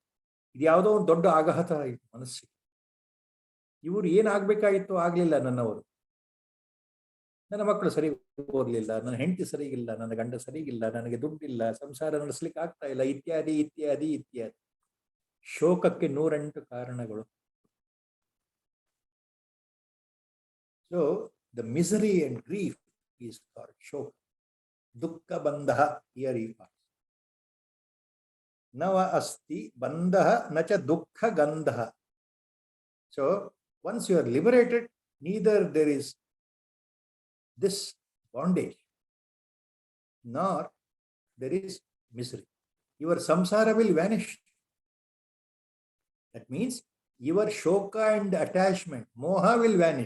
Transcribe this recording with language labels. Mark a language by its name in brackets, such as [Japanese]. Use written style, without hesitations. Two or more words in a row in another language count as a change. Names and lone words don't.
[Kannada] ಇದು ಯಾವುದೋ ಒಂದು ದೊಡ್ಡ ಆಘಾತ ಆಯಿತು ಮನಸ್ಸಿಗೆ. ಇವರು ಏನಾಗಬೇಕಾಗಿತ್ತು ಆಗ್ಲಿಲ್ಲ, ನನ್ನವರು, ನನ್ನ ಮಕ್ಕಳು ಸರಿ ಓದಲಿಲ್ಲ, ನನ್ನ ಹೆಂಡತಿ ಸರಿಗಿಲ್ಲ, ನನ್ನ ಗಂಡ ಸರಿಗಿಲ್ಲ, ನನಗೆ ದುಡ್ಡಿಲ್ಲ, ಸಂಸಾರ ನಡೆಸಲಿಕ್ಕೆ ಆಗ್ತಾ ಇಲ್ಲ, ಇತ್ಯಾದಿ ಇತ್ಯಾದಿ ಇತ್ಯಾದಿ. ಶೋಕಕ್ಕೆ 108 ಕಾರಣಗಳು. [English] so the misery and grief is called ಶೋಕ. [Sanskrit] ದುಃಖ ಬಂಧ, [English] here e part. [Sanskrit] ನವ ಅಸ್ತಿ ಬಂಧ ನಚ ದುಃಖ ಗಂಧ. [English] so once you are liberated, neither there is this bondage nor there is misery. Your samsara will vanish. That means your shoka and attachment, moha will vanish.